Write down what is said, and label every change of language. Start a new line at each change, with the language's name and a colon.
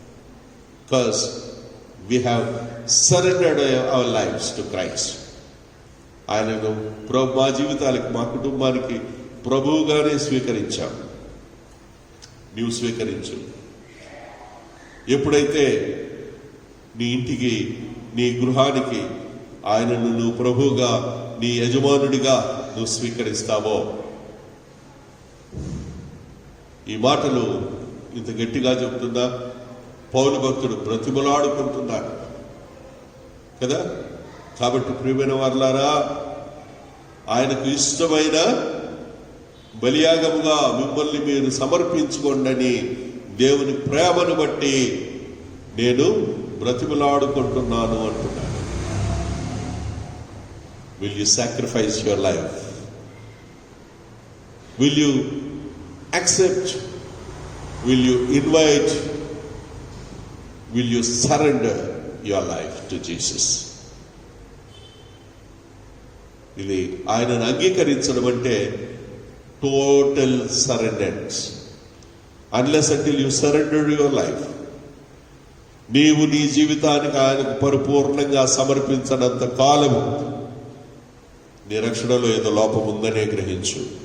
English: Because we have surrendered our lives to Christ.
Telugu: ఆయనను మా జీవితాలకి, మా కుటుంబానికి ప్రభువుగానే స్వీకరించాం. నీవు స్వీకరించు. ఎప్పుడైతే నీ ఇంటికి, నీ గృహానికి ఆయనను నువ్వు ప్రభువుగా, నీ యజమానుడిగా నువ్వు స్వీకరిస్తావో, ఈ మాటలు ఇంత గట్టిగా చెబుతున్నా పౌలు భక్తుడు బ్రతిమలాడుకుంటున్నాడు కదా. కాబట్టి ప్రియమైన వారలారా, ఆయనకు ఇష్టమైన బలియాగముగా మిమ్మల్ని మీరు సమర్పించుకోండి. దేవుని ప్రేమను బట్టి నేను బ్రతిమలాడుకుంటున్నాను అంటున్నాడు.
English: Will you sacrifice your life? Will you accept? Will you invite? Will you surrender your life to Jesus?
Telugu: ఇది ఆయనను అంగీకరించడం అంటే total సరెండరెన్స్.
English: unless until you surrender your life,
Telugu: నీవు నీ జీవితానికి ఆయనకు పరిపూర్ణంగా సమర్పించనంత కాలము నీ రక్షణలో ఏదో లోపం ఉందనే గ్రహించు.